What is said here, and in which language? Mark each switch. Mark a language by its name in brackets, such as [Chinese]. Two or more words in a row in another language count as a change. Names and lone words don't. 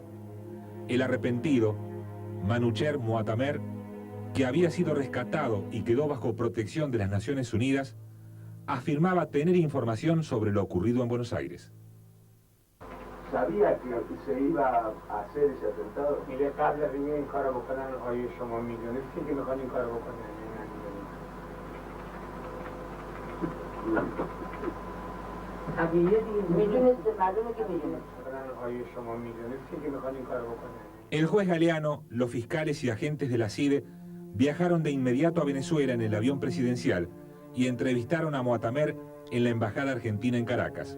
[Spanish] El arrepentido, Manucher Muatamer, que había sido rescatado y quedó bajo protección de las Naciones Unidas, afirmaba tener información sobre lo ocurrido en Buenos Aires. ¿Sabía que se iba a hacer ese atentado? [Persian] میره قبل از اینکه این کارو بکنن آیا شما میدونستی که میخوان این کارو بکنن؟ [Spanish] El juez Galeano, los fiscales y agentes de la CIDE viajaron de inmediato a Venezuela en el avión presidencial y entrevistaron a Muatamer en la embajada argentina en Caracas.